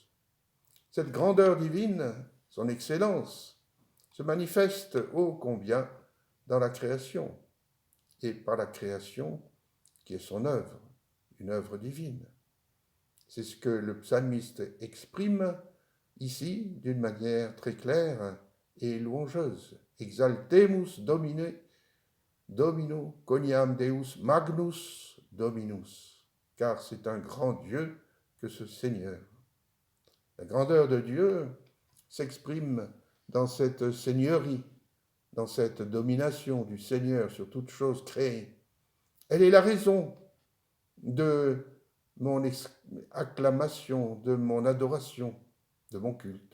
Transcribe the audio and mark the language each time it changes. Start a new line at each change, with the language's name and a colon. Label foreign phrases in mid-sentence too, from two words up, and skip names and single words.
French: Cette grandeur divine, son excellence, se manifeste ô combien dans la création, et par la création qui est son œuvre, une œuvre divine. C'est ce que le psalmiste exprime ici d'une manière très claire et louangeuse.
Latin: Exaltemus Domino, coniam Deus magnus Dominus,
French: car c'est un grand Dieu que ce Seigneur. La grandeur de Dieu s'exprime dans cette seigneurie, dans cette domination du Seigneur sur toute chose créée. Elle est la raison de mon acclamation, de mon adoration, de mon culte.